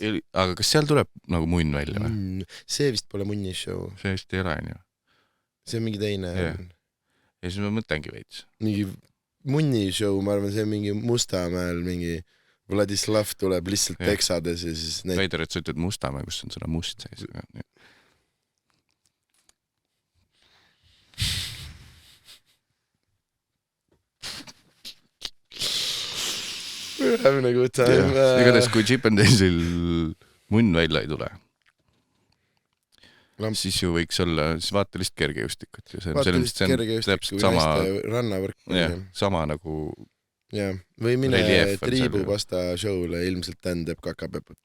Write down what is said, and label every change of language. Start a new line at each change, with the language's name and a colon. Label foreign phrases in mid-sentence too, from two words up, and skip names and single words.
Estonian: Aga kas seal tuleb nagu munn välja või? See vist pole munni show. See vist ei ole, on ju. See on mingi teine. Ja siis ma mõtlengi veits. Mingi munni show, ma arvan, see on mingi Mustamäel, mingi Vladislav tuleb lihtsalt teksades ja siis... Veider, et sa ütled Mustamäe, kus on sõna must sees.
English: Having a good time.
Estonian: Igatahes, kui Chippendalesil munn välja ei tule, siis ju võiks olla, siis vaata lihtsalt kergejõustikut. Vaata lihtsalt kergejõustikut või hästi rannavõrk. Sama nagu või mine triibupasta show'le, ilmselt Dan teeb kakapeput.